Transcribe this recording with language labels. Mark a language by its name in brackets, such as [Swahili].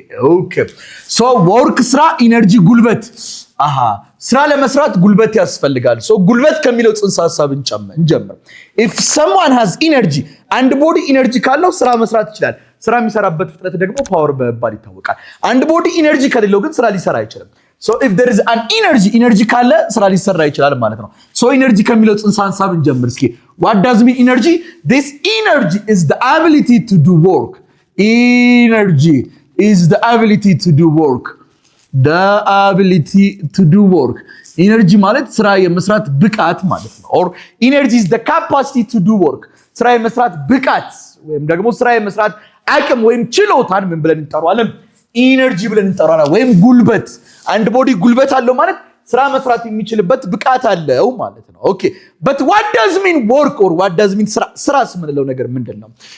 [Amharic] ኦኬ ሶ ወርክ ስራ፣ ኢነርጂ ጉልበት። ስራ ለመስራት ጉልበት ያስፈልጋል። ሶ ጉልበት ከሚለው ጽንሰ ሐሳብ እንጀምር። [English] if someone has energy [Amharic] አንድ ቦዲ ኢነርጂ ካለው ስራ መስራት ይችላል። ስራ የሚሰራበት ፍጥነት ደግሞ ፓወር በመባል ይታወቃል። አንድ ቦዲ ኢነርጂ ከሌለው ግን ስራ ሊሰራ አይችልም። [English] so if there is an energy [Amharic] ካለ ስራ ሊሰራ ይችላል ማለት ነው። so energy ከሚለው ጽንሰ ሐሳብ እንጀምር እስኪ። [English] what does mean energy? This energy is the ability to do work. Energy is the ability to do work. The ability to do work. [Amharic] ኢነርጂ ማለት ስራ የመስራት ብቃት ማለት ነው። [English] or energy is the capacity to do work. [Amharic] ስራ የመስራት ብቃት ወይም ደግሞ ስራ የመስራት አቅም ወይም ችሎታን ምን ብለን እንጠራዋለን? ኢነርጂ ብለን እንጠራዋለን። ወይም ጉልበት። አንድ ቦዲ ጉልበት አለው ማለት ስራ መስራት የሚችልበት ብቃት አለው ማለት ነው። ኦኬ [English] but what does mean [Amharic] work or what does mean ስራ ስምንለው ነገር ምንድነው?